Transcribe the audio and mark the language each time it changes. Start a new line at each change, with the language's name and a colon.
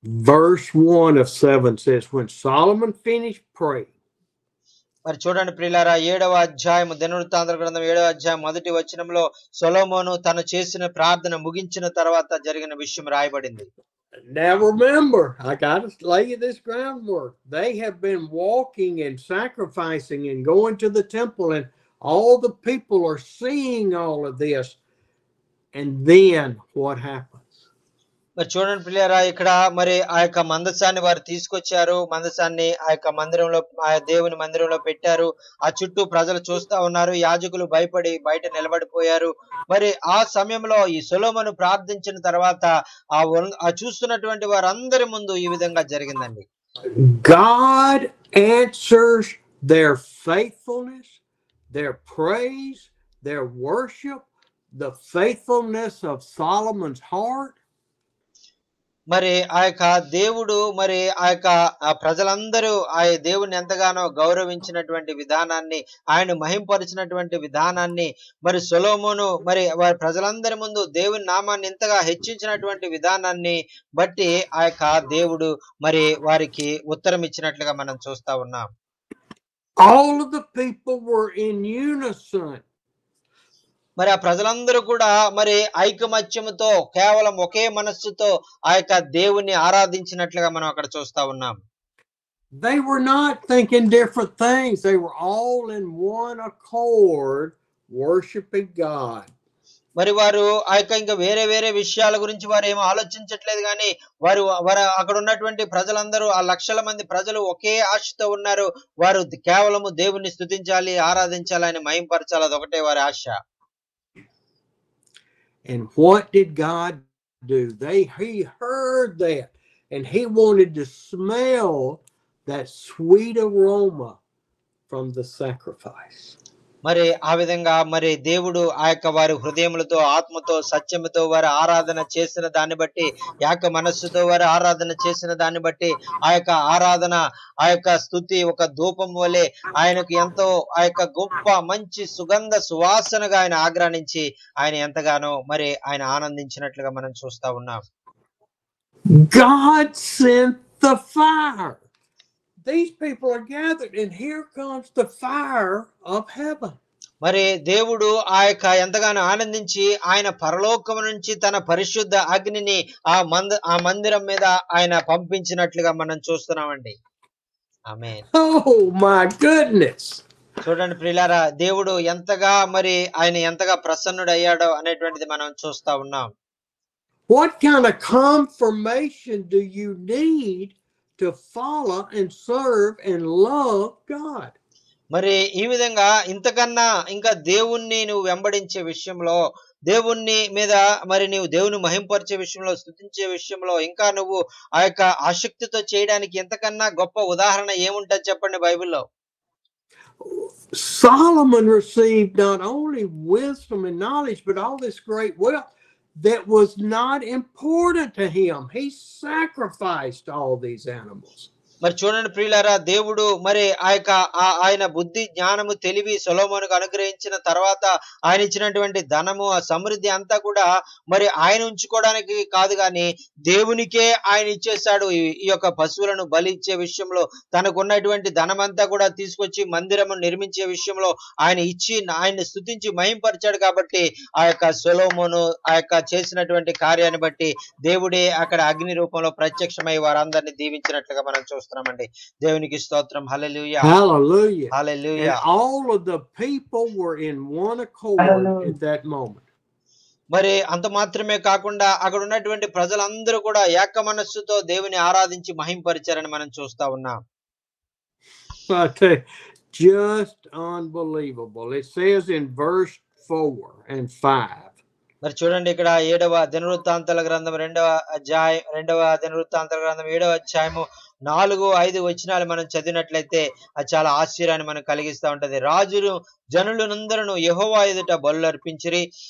English: Verse 1 of 7 says, when Solomon finished praying.
Telugu: మరి చూడండి ప్రియులారా 7వ అధ్యాయం దినవృత్తాంతముల గ్రంథం 7వ అధ్యాయం మొదటి వచనంలో సొలొమోను తను చేసిన ప్రార్థన ముగించిన తర్వాత జరిగిన విషయం రాయబడింది.
English: Now remember, I got to lay this groundwork. They have been walking and sacrificing and going to the temple, and all the people are seeing all of this. And then what happens?
Telugu: మరి చూడండి ప్రియులారా ఇక్కడ మరి ఆ యొక్క మందసాన్ని వారు తీసుకొచ్చారు. మందసాన్ని ఆ యొక్క మందిరంలో ఆ దేవుని మందిరంలో పెట్టారు. ఆ చుట్టూ ప్రజలు చూస్తా ఉన్నారు. యాజకులు భయపడి బయట నిలబడిపోయారు. మరి ఆ సమయంలో ఈ సొలొమోను ప్రార్థించిన తర్వాత ఆ చూస్తున్నటువంటి వారందరి ముందు ఈ విధంగా జరిగిందండి.
English: God answers their faithfulness, their praise, their worship, the faithfulness of Solomon's heart.
Telugu: మరి ఆ యొక్క దేవుడు మరి ఆ యొక్క ప్రజలందరూ ఆ దేవుని ఎంతగానో గౌరవించినటువంటి విధానాన్ని ఆయన మహింపరిచినటువంటి విధానాన్ని మరి సొలొమోను మరి వారి ప్రజలందరి ముందు దేవుని నామాన్ని ఎంతగా హెచ్చించినటువంటి విధానాన్ని బట్టి ఆ యొక్క దేవుడు మరి వారికి ఉత్తరం ఇచ్చినట్లుగా మనం చూస్తా ఉన్నాం.
English: All of the people were in unison.
Telugu: మరి ఆ ప్రజలందరూ కూడా మరి ఐకమత్యముతో కేవలం ఒకే మనస్సుతో ఆ యొక్క దేవుని ఆరాధించినట్లుగా మనం అక్కడ చూస్తా ఉన్నాం.
English: They were not thinking different things. They were all in one accord, worshiping God.
Telugu: మరి వారు ఆ యొక్క ఇంకా వేరే వేరే విషయాల గురించి వారు ఏమో ఆలోచించట్లేదు కానీ వారు అక్కడ ఉన్నటువంటి ప్రజలందరూ ఆ లక్షల మంది ప్రజలు ఒకే ఆశతో ఉన్నారు. వారు కేవలము దేవుణ్ణి స్తుతించాలి, ఆరాధించాలి, ఆయన మహింపరచాలి, అదొకటే వారి ఆశ.
English: And what did God do? He heard that, and he wanted to smell that sweet aroma from the sacrifice.
Telugu: మరి ఆ విధంగా మరి దేవుడు ఆ యొక్క వారి హృదయములతో, ఆత్మతో, సత్యముతో వారు ఆరాధన చేసిన దాన్ని బట్టి, యాక మనస్సుతో వారు ఆరాధన చేసిన దాన్ని బట్టి ఆ యొక్క ఆరాధన, ఆ యొక్క స్తుతి ఒక ధూపం వలె ఆయనకు ఎంతో ఆ యొక్క గొప్ప మంచి సుగంధ సువాసనగా ఆయన ఆగ్రానించి ఆయన ఎంతగానో మరి ఆయన ఆనందించినట్లుగా మనం చూస్తా ఉన్నాం.
English: God sent the fire. These people are gathered, and here comes the fire of heaven.
Telugu: మరి దేవుడు ఆ యొక్క ఎంతగానో ఆనందించి ఆయన పరలోకం నుంచి తన పరిశుద్ధ అగ్నిని ఆ మందిరం మీద ఆయన పంపించినట్లుగా మనం చూస్తున్నామండి. ఆమేన్.
English: Oh my goodness.
Telugu: చూడండి ప్రియులారా, దేవుడు ఎంతగా మరి ఆయన ఎంతగా ప్రసన్నుడయ్యాడో అనేటువంటిది మనం చూస్తా ఉన్నాం.
English: What kind of confirmation do you need to follow and serve and love God?
Telugu: మరి ఈ విధంగా ఇంతకన్నా ఇంకా దేవుణ్ణి నువ్వు వెంబడించే విషయంలో, దేవుణ్ణి మీద మరి నీవు దేవుని మహింపరిచే విషయంలో, స్తుతించే విషయంలో ఇంకా నువ్వు ఆ యొక్క ఆసక్తితో చేయడానికి ఎంతకన్నా గొప్ప ఉదాహరణ ఏముంటది చెప్పండి బైబిల్లో?
English: Solomon received not only wisdom and knowledge, but all this great wealth that was not important to him. He sacrificed all these animals.
Telugu: మరి చూడండి ప్రియులారా, దేవుడు మరి ఆ యొక్క ఆయన బుద్ధి, జ్ఞానము, తెలివి సొలొమోనుకు అనుగ్రహించిన తర్వాత ఆయన ఇచ్చినటువంటి ధనము, ఆ సమృద్ధి అంతా కూడా మరి ఆయన ఉంచుకోవడానికి కాదు కానీ దేవునికే ఆయన ఇచ్చేశాడు. ఈ యొక్క పశువులను బలి ఇచ్చే విషయంలో తనకున్నటువంటి ధనమంతా కూడా తీసుకొచ్చి మందిరము నిర్మించే విషయంలో ఆయన ఇచ్చి ఆయన్ని స్తుతించి మహింపరిచాడు. కాబట్టి ఆ యొక్క సొలొమోను ఆ యొక్క చేసినటువంటి కార్యాన్ని బట్టి దేవుడే అక్కడ అగ్ని రూపంలో ప్రత్యక్షమై వారందరినీ దీవించినట్లుగా మనం చూస్తున్నామండి. దేవునికి స్తోత్రం. హల్లెలూయా,
English: Hallelujah.
Telugu: Hallelujah.
English: And all of the people were in one accord at that moment.
Telugu: మరి అంత మాత్రమే కాకుండా అక్కడ ఉన్నటువంటి ప్రజలందరూ కూడా ఏక మనస్సుతో దేవుని ఆరాధించి మహింపరిచారని మనం చూస్తా ఉన్నాం.
English: I tell you, just unbelievable. It says in verse 4 and 5.
Telugu: మరి చూడండి ఇక్కడ 7వ దినవృత్తాంతాల గ్రంథం 2వ దినవృత్తాంతాల గ్రంథం 7వ అధ్యాయము 4-5 వచనాలు మనం చదివినట్లయితే అది చాలా ఆశ్చర్యాన్ని మనకు కలిగిస్తా ఉంటది. రాజులు జనులందరూ యెహోవా ఎదుట బలులు అర్పించిరి.